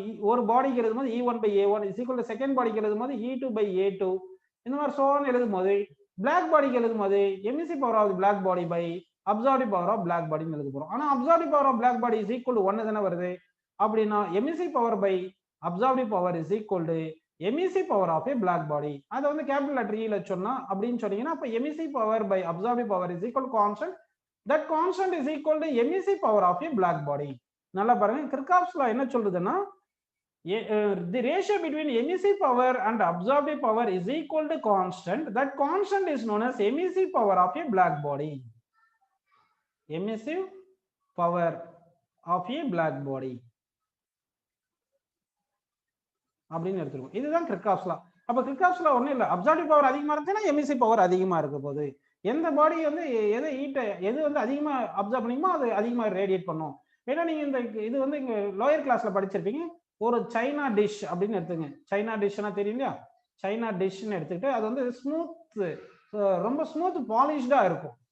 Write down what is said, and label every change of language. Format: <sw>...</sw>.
<en>ஒரு பாடிக்கு எழுதும்போது E1 by A1 is equal to second பாடிக்கு எழுதும்போது E2 by A2 இந்த மாதிரி சோன் எழுதும்போது பிளாக் பாடிக்கு எழுதும்போது emissive power of the black body by absorptive power of black பாடின்னு எழுத போறோம். ஆனா absorptive power of black body is equal to 1 தானே வருது. அப்படின்னா emissive power by absorptive power is equal to emissive power of a black body. அதை வந்து capital letter ஈல சொன்னா அப்படின்னு சொன்னீங்கன்னா அப்ப emissive power by absorptive power is equal constant. That constant is equal to emissive power of a black body.</en> <ta>நல்லா பாருங்க, Kirchhoff's லா என்ன சொல்றதுன்னா</ta> <en>the ratio between emissive power and absorptive power is equal to constant. That constant is known as emissive power of a black body. Emissive power of a black body</en> <ta>அப்படின்னு எடுத்துருவோம். இதுதான் Kirchhoff's லா. அப்ப Kirchhoff's லா ஒண்ணும் இல்ல, அப்சார்ப்டிவ் power அதிகமா இருந்துச்சுன்னா emissive power அதிகமா இருக்க போகுது. எந்த பாடி வந்து எது வந்து அதிகமா அப்சர்வ் பண்ணிக்குமோ அது அதிகமா ரேடியேட் பண்ணும். ஏன்னா நீங்க இந்த இது வந்து இங்க லோயர் கிளாஸ்ல படிச்சிருப்பீங்க. ஒரு சைனா டிஷ் அப்படின்னு எடுத்துங்க. சைனா டிஷ்னா தெரியும் இல்லையா? சைனா டிஷ்னு எடுத்துக்கிட்டு அது வந்து ரொம்ப ஸ்மூத் பாலிஷ்டா இருக்கும்.</ta>